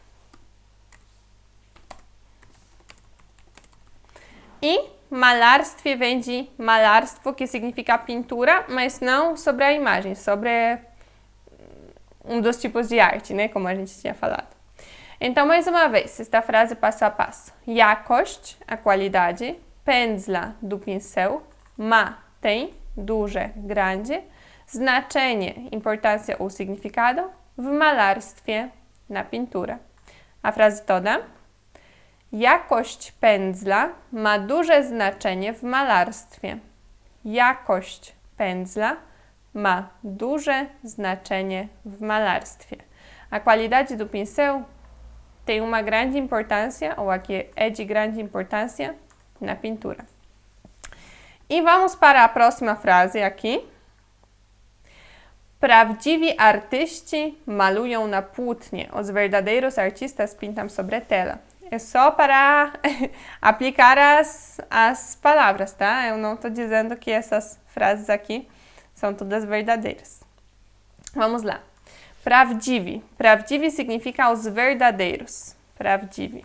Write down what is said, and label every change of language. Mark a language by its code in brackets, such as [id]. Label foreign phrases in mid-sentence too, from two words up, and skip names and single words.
[pt] E malarstwie vem de malarstwo, que significa pintura, mas não sobre a imagem, sobre um dos tipos de arte, né? Como a gente tinha falado. Então, mais uma vez, esta frase passo a passo. Jakość, a qualidade. Pędzla, do pincel. Ma, tem. Duże, grande. Znaczenie, importância ou significado. [pl] W malarstwie, [pt] na pintura. A frase toda. [pl] Jakość pędzla ma duże znaczenie w malarstwie. Jakość pędzla ma duże znaczenie w malarstwie. [pt] A qualidade do pincel tem uma grande importância, ou aqui é de grande importância, na pintura. E vamos para a próxima frase aqui. [pl] Prawdziwi artyści malują na płótnie. [pt] Os verdadeiros artistas pintam sobre tela. É só para aplicar as palavras, tá? Eu não estou dizendo que essas frases aqui são todas verdadeiras. Vamos lá. Prawdziwi. Prawdziwi significa os verdadeiros. Prawdziwi.